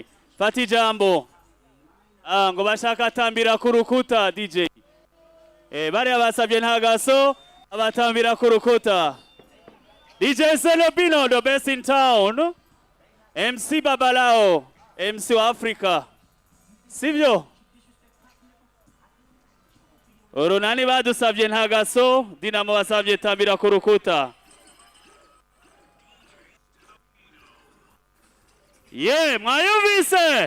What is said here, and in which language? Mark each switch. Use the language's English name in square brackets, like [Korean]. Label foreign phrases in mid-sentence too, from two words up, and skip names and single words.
[Rundi] Fata ijambo. Ngo bashaka atambira ku rukuta DJ. Bariya basabye ntagaso abatambira ku rukuta. DJ Selobino, [English] the best in town. [Rundi] MC Babalao, MC wa Africa. Sivyo? Urunani badusabye ntagaso, Dinamo basabye tambira ku rukuta. Mwayumvise?